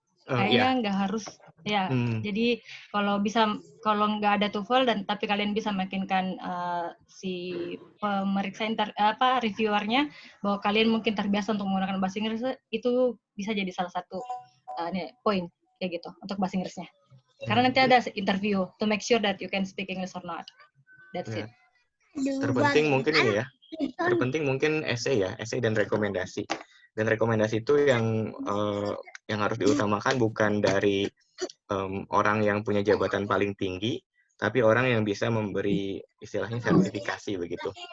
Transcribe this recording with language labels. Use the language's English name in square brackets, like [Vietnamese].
[Indonesian] Kayaknya nggak harus, ya. Jadi kalau nggak ada TOEFL tapi kalian bisa meyakinkan si pemeriksa reviewernya bahwa kalian mungkin terbiasa untuk menggunakan bahasa Inggris, itu bisa jadi salah satu poin kayak gitu untuk bahasa Inggrisnya. Karena nanti ada [English] interview to make sure that you can speak English or not. That's it. [Indonesian] Terpenting mungkin ini ya. Terpenting mungkin essay ya, essay dan rekomendasi. Dan rekomendasi itu yang harus diutamakan bukan dari orang yang punya jabatan paling tinggi, tapi orang yang bisa memberi istilahnya sertifikasi begitu.